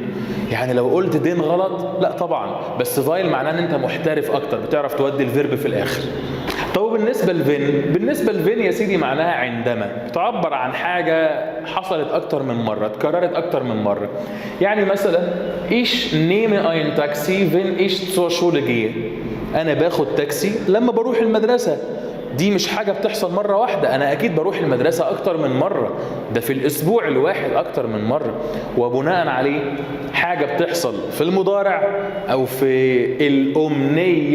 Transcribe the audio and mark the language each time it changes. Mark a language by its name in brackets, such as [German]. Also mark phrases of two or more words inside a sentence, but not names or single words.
[Arabic] يعني لو قلت دين غلط، لا طبعا، بس فايل معناه ان انت محترف اكتر، بتعرف تودي الفيرب في الاخر. طب بالنسبة لفين يا سيدي معناها عندما، بتعبر عن حاجة حصلت اكتر من مرة، اتكررت اكتر من مرة. يعني مثلا [German] ich nehme ein Taxi wenn ich zur Schule gehe. [Arabic] انا باخد تاكسي لما بروح المدرسة. دي مش حاجة بتحصل مرة واحدة، أنا أكيد بروح المدرسة أكتر من مرة، ده في الأسبوع الواحد أكتر من مرة. وبناء عليه حاجة بتحصل في المضارع أو في الأمنية.